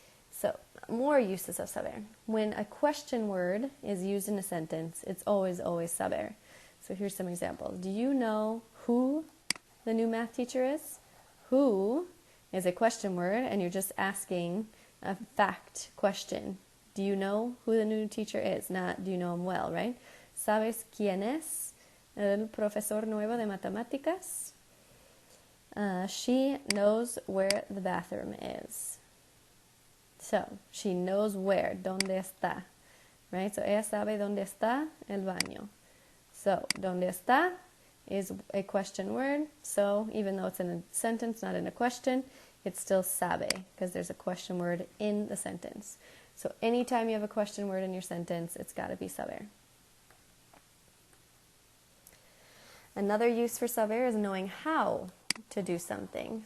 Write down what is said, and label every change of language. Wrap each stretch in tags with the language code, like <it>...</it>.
<en>So, more uses of saber. When a question word is used in a sentence, it's always saber. So here's some examples. Do you know who the new math teacher is? Who is a question word, and you're just asking a fact question. Do you know who the new teacher is? Not do you know him well, right?</en> <es>¿Sabes quién es el profesor nuevo de matemáticas?</es> <en>She knows where the bathroom is. So, she knows where,</en> <es>¿dónde está?</es> <en>Right? So,</en> <es>ella sabe dónde está el baño.</es> <en>So,</en> <es>¿dónde está</es> <en>is a question word. So, even though it's in a sentence, not in a question, it's still sabe, because there's a question word in the sentence. So, anytime you have a question word in your sentence, it's got to be saber. Another use for saber is knowing how to do something.</en>